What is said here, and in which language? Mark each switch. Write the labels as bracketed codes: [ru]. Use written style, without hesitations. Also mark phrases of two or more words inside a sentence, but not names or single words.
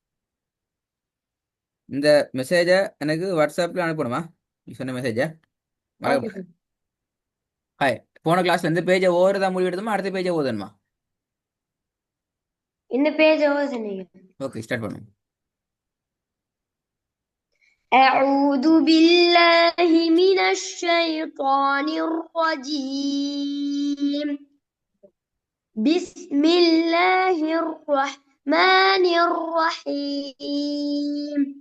[ta] இந்த மெசேஜ எனக்கு வாட்ஸ்அப்ல அனுப்பணுமா? நீ சொன்ன மெசேஜ ஓகே மறக்கப்படாது. சார். ஹாய். போன கிளாஸ்ல இருந்து பேஜை ஓவர்தா முடிவு எடுத்தோமா, அடுத்த பேஜை ஓதணுமா? இந்த பேஜ் ஓதுனீங்க. [en] okay, start [ta] பண்ணுங்க. [ar] أعوذ بالله من الشيطان الرجيم. بسم الله الرحمن الرحيم.